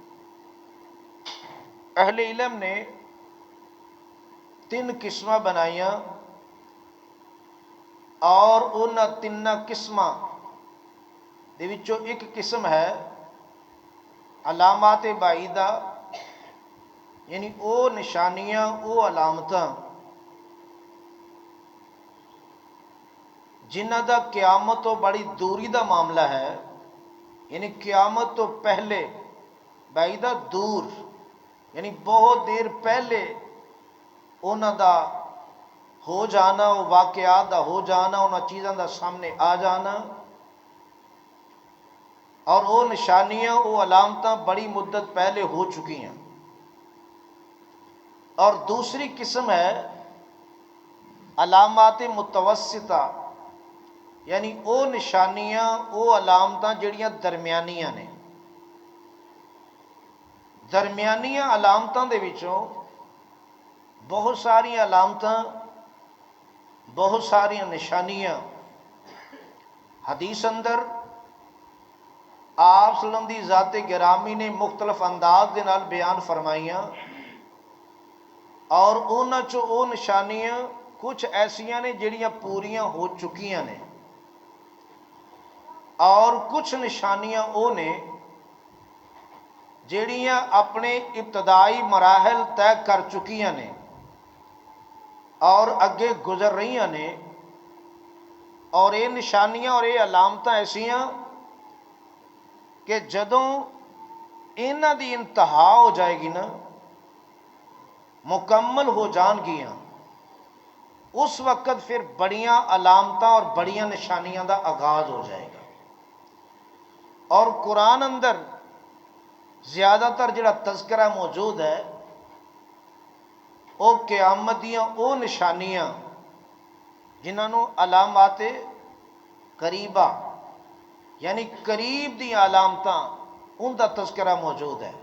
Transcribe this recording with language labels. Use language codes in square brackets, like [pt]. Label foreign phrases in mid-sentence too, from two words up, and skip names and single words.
[pa] اہل علم نے 3 قسمیں بنائیاں اور ان 3 قسماں دے وچوں ایک قسم ہے علامات بعیدہ، یعنی او نشانیاں، او علامتاں جنہ دا قیامت تو بڑی دوری دا معاملہ ہے، یعنی قیامت تو پہلے، بعیدہ دور، یعنی بہت دیر پہلے انہاں دا ہو جانا، وہ واقعات دا ہو جانا، انہاں چیزاں دا سامنے آ جانا. اور وہ نشانیاں، وہ علامتاں بڑی مدت پہلے ہو چکی ہیں. اور دوسری قسم ہے علامات متوسطہ، یعنی وہ نشانیاں، وہ علامتاں جڑیاں درمیانیاں نے. درمیانیاں علامتاں دے وچوں بہت ساری علامتاں، بہت ساری نشانیاں حدیث اندر آپ [ar] صلی اللہ علیہ وسلم [pa] دی ذات گرامی نے مختلف انداز دے نال بیان فرمائیاں. اور انہاں چوں او نشانیاں کچھ ایسیاں نے جڑیاں پوریاں ہو چکیاں نے، اور کچھ نشانیاں او نے جڑیاں اپنے ابتدائی مراحل طے کر چکیاں نے اور اگے گزر رہی نے. اور یہ نشانیاں اور یہ علامتاں ایسیاں کہ جدوں انہاں دی انتہا ہو جائے گی نا، مکمل ہو جان گیاں، اس وقت پھر بڑیاں علامتاں اور بڑیاں نشانیاں دا آغاز ہو جائے گا۔ اور قرآن اندر زیادہ تر جڑا تذکرہ موجود ہے وہ قیامت دیاں وہ نشانیاں جنہوں علامات قریبہ یعنی قریب دی علامتاں ان دا تذکرہ موجود ہے۔